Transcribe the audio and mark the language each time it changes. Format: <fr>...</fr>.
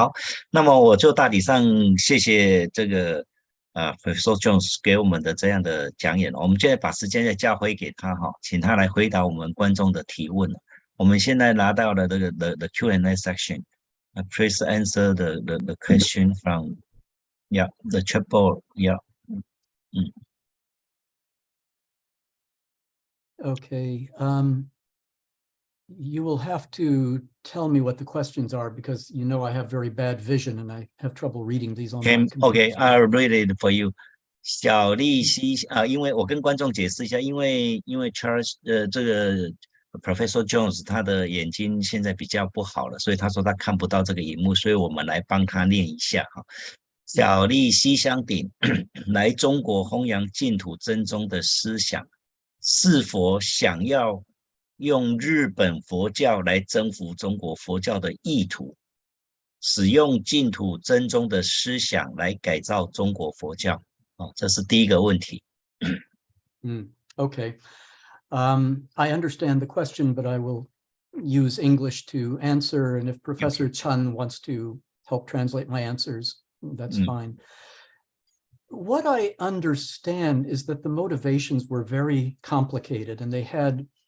<zh>好，那么我就大体上谢谢这个Professor Jones 给我们的这样的讲演，我们现在把时间再交回给他请他来回答我们观众的提问。我们现在拿到了这个</zh> <en>the Q&A section. Please answer the question from the chat board. Okay. You will have to tell me what the questions are because you know I have very bad vision and I have trouble reading these on my computer. Okay, I'll read it for you.</en> <zh>小利息因为我跟观众解释一下，因为 Charles 这个Professor Jones 他的眼睛现在比较不好了，所以他说他看不到这个荧幕，所以我们来帮他念一下小利西乡鼎来中国弘扬净土真宗的思想，是否想要用日本佛教来征服中国佛教的意图，使用净土真宗的思想来改造中国佛教这是第一个问题。</zh> <en>Okay. I understand the question, but I will use English to answer. And if Professor Chen wants to help translate my answers, that's fine. What I understand is that the motivations were very complicated and they had</en>